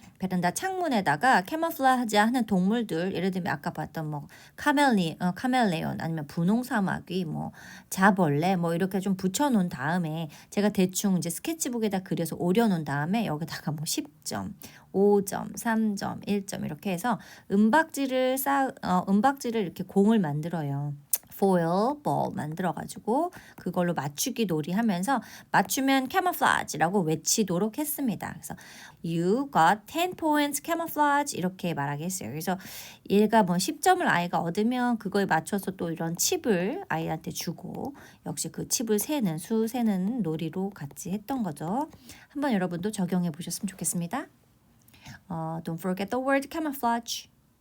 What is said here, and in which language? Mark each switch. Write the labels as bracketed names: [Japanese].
[Korean] 베란다 창문에다가 캐모플라즈 하는 동물들 예를 들면 아까 봤던 뭐 카멜레온 아니면 분홍사마귀 뭐 자벌레 뭐 이렇게 좀 붙여놓은 다음에 제가 대충 이제 스케치북에다 그려서 오려놓은 다음에 여기다가 뭐 10점, 5점, 3점, 1점 이렇게 해서 은박지를 이렇게 공을 만들어요. foil ball 만들어가지고 그걸로 맞추기 놀이 하면서 맞추면 camouflage라고 외치도록 했습니다. 그래서 [English] you got 10 points camouflage [Korean] 이렇게 말하겠어요. 그래서 얘가 뭐 10점을 아이가 얻으면 그거에 맞춰서 또 이런 칩을 아이한테 주고 역시 그 칩을 수 세는 놀이로 같이 했던 거죠. 한번 여러분도 적용해 보셨으면 좋겠습니다. [English] Don't forget the word camouflage.